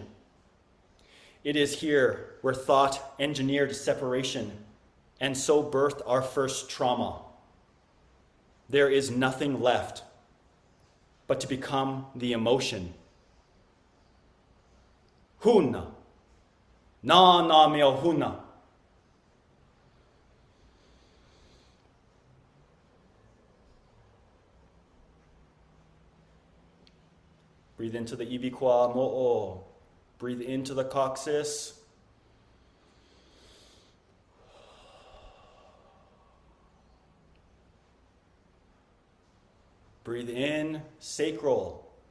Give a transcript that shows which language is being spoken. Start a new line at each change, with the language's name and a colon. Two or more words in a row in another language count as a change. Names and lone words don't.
English: It is here where thought engineered separation and so birthed our first trauma. There is nothing left but to become the emotion. Huna.
Hawaiian: Na na meo huna.
English: Breathe into the
Hawaiian: ibikwa mo'o.
English: Breathe into the coccyx. Breathe in, sacral.